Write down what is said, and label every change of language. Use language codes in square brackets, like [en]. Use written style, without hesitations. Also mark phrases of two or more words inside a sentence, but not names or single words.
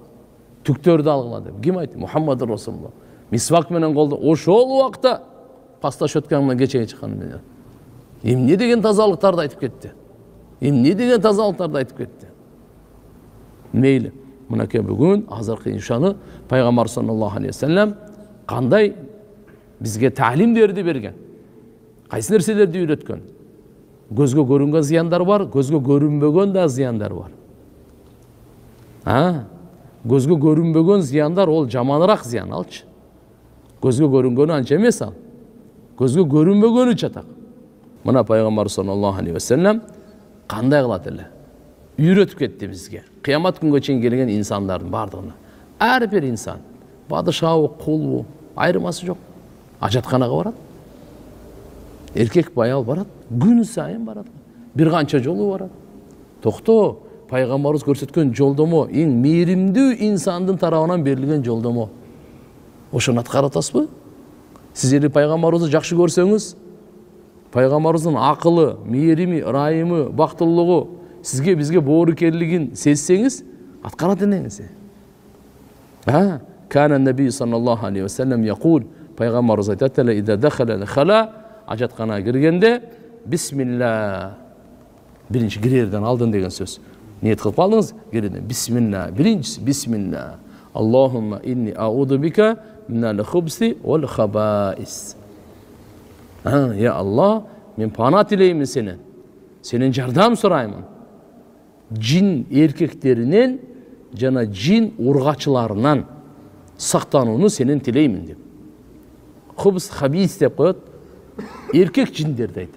[ky] Түктөрдү алгыла деп. Ким айтты? Мухаммад Расулуллах. Мисвак менен колду ошол убакта пасташ өткөнүнөн кечеге чыккан менен. Эмне деген тазалыктарды айтып кетти. Эмне деген тазалыктарды айтып кетти. Мейли. Мынакей бүгүн азыркы иншаны пайгамбар [ar] صلى الله عليه وسلم [ky] кандай бизге таалимдерди берген. Кайсы нерселерди үйрөткөн. Көзгө көрүнгөн зыяндар бар, көзгө көрүнбөгөн да зыяндар бар. Көзгө көрүнбөгөн зыяндар ол жаманыраак зыян алчы. Көзгө көрүнгөнү анча эмес ал. Көзгө көрүнбөгөнү чатак. Мына пайгамбар [ar] صلى الله عليه وسلم [ky] кандай кылат эле? Үйрөтүп кетти бизге. Кыямат күнгө чейин келген инсандардын бардыгына. Ар бир инсан, падышабы, кулбу, айырмасы жок. Ажатканага барат. Эркек баял барат, күн сайын барат. Бир канча жолу барат. Токто, пайгамбарыбыз көрсөткөн жолдомо эң мээримдүү инсандын тарабынан берилген жолдомо. Ошону аткарып атасызбы? Сиздер пайгамбарыбызды жакшы көрсөңүз, пайгамбарыбыздын акылы, мээрими, ырайымы, бактылуулугу сизге бизге боорукерлигин сезсеңиз, аткарат энеңиз. [ar] كان النبي صلى الله عليه وسلم يقول, [ky] пайгамбарыбыз айтат эле, [ar] إذا دخل الخلاء, [ky] ажатканага киргенде бисмилла. Биринчи кирерден алдын деген сөз. Ниет кылып алдыңыз, кирерден бисмилла. Биринчиси бисмилла. [ar] اللهم إني أعوذ بك من الخبث والخبائث. [ky] Я Аллах, мен пана тилеймин сенен. Сенен жардам сураймын. Жин эркектеринен жана жин ургачыларынан сактанууну сенен тилеймин деп. [ar] خبث خبائث [ky] деп коет. Эркек жиндерди айтат.